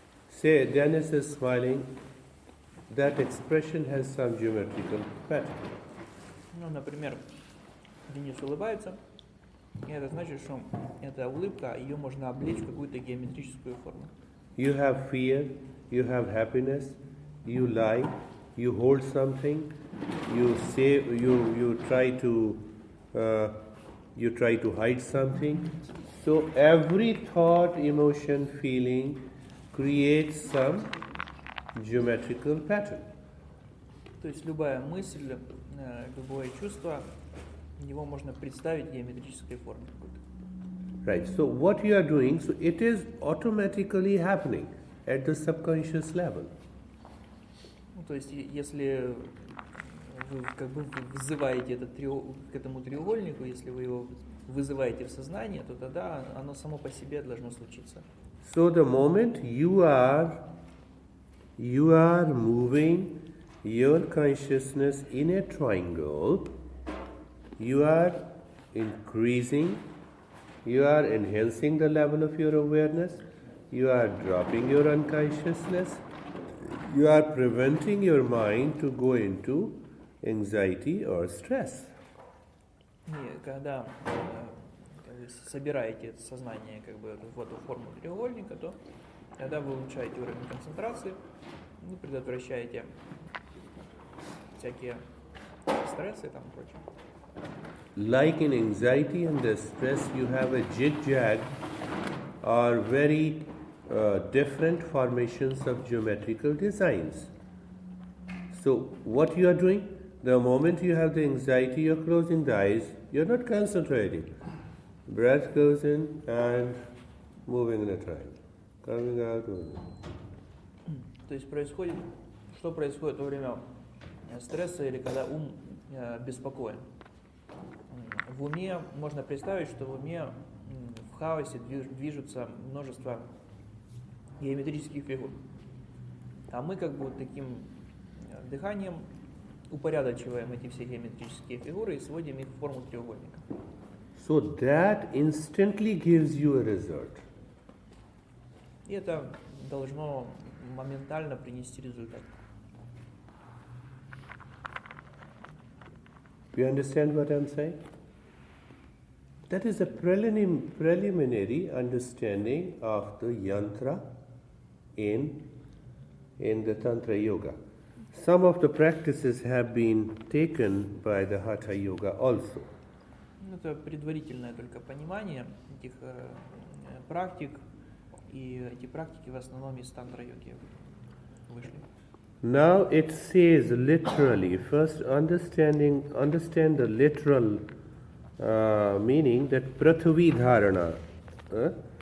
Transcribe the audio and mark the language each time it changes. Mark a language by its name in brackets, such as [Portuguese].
[English] Say Dennis is smiling, that expression has some geometrical pattern. [Russian] Ну, например, Денис улыбается, и это значит, что эта улыбка, ее можно облечь в какую-то геометрическую форму. [English] You have fear, you have happiness, you lie, you hold something, you say, you try to hide something. So every thought, emotion, feeling creates some geometrical pattern. [Russian] То есть любая мысль, любое чувство, его можно представить в геометрической форме какой-то. [English] Right, so what you are doing, so it is automatically happening at the subconscious level. [Russian] Ну, то есть, если вы как бы вызываете к этому треугольнику, если вы его вызываете в сознание, то тогда оно само по себе должно случиться. [English] So the moment you are moving your consciousness in a triangle, you are increasing, you are enhancing the level of your awareness, you are dropping your unconsciousness, you are preventing your mind to go into anxiety or stress. [Russian] И когда вы собираете сознание как бы в эту форму треугольника, то когда вы улучшаете уровень концентрации, вы предотвращаете всякие стрессы и там прочее. [English] Like in anxiety and the stress, you have a jig-jag or very different formations of geometrical designs. So what you are doing, the moment you have the anxiety, you're closing the eyes, you're not concentrating. Breath goes in and moving in a triangle, coming out. [Russian] То есть что происходит во время стресса или когда ум беспокоен? В уме можно представить, что в уме в хаосе движутся множество геометрических фигур. А мы как бы вот таким дыханием упорядочиваем эти все геометрические фигуры и сводим их в форму треугольника. [English] So that instantly gives you a result. [Russian] И это должно моментально принести результат. [English] You understand what I'm saying? That is a preliminary understanding of the yantra in the Tantra Yoga. Some of the practices have been taken by the Hatha Yoga also. [Russian] Это предварительное только понимание этих практик, и эти практики в основном из тантра-йоги вышли. [English] Now it says literally, first understand the literal meaning, that Prathavi Dharana.